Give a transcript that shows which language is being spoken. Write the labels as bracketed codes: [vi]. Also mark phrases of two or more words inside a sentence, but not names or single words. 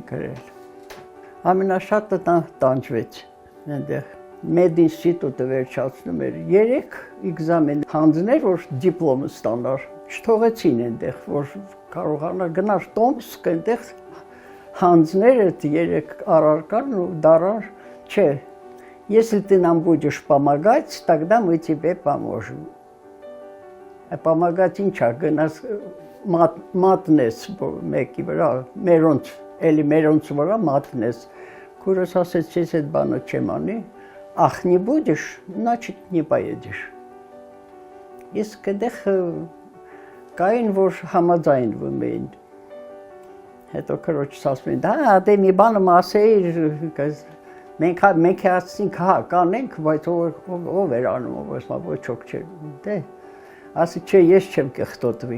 [hy] գրել։ Ամենաշատը տանջվեց, այնտեղ Մեդինստիտուտը վերջացնում էր 3 էգզամեն հանձներ, որ դիպլոմը ստանար, չթողեցին այնտեղ, որ կարողանար գնար Տոմսկ, այնտեղ հանձներ այդ 3 առարկան ու դարար, չէ, [ru] если ты нам будешь помогать, тогда мы тебе поможем. [hy] Помогать ինչա, գնաս մատնես մեկի վրա, մերոնց վրա մատնես, քուրս ասեց, ես այդ բանը չեմ անի, [ru] ах, не будешь, значит, не поедешь. [hy] Իսկ այդեղ կային, որ համաձայնվում էին, հետո քրոջս ասում էին, դե մի բանը ասեիր, մենք ասեցինք, կանենք, բայց ով էր անում, ոչ ոք չէր, դե, ասի չէ, ես չեմ կեղտոտվի։